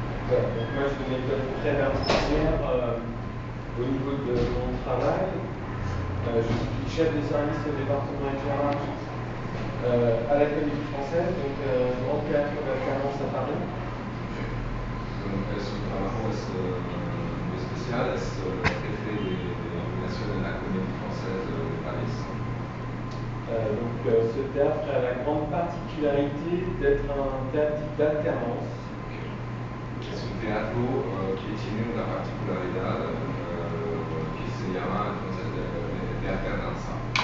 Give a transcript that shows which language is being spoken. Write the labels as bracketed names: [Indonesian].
[French] Donc moi je suis une méthode très particulière au niveau de mon travail. Je suis chef de service au département éclairage à la Comédie Française, donc grand théâtre d'alternance à Paris. [Spanish] Es un trabajo muy especial, es jefe de iluminación de la Comédie Française de Paris. [French] Donc ce théâtre a la grande particularité d'être un théâtre d'alternance. [Spanish] Es un teatro que tiene una particularidad que se llama entonces de alternanza.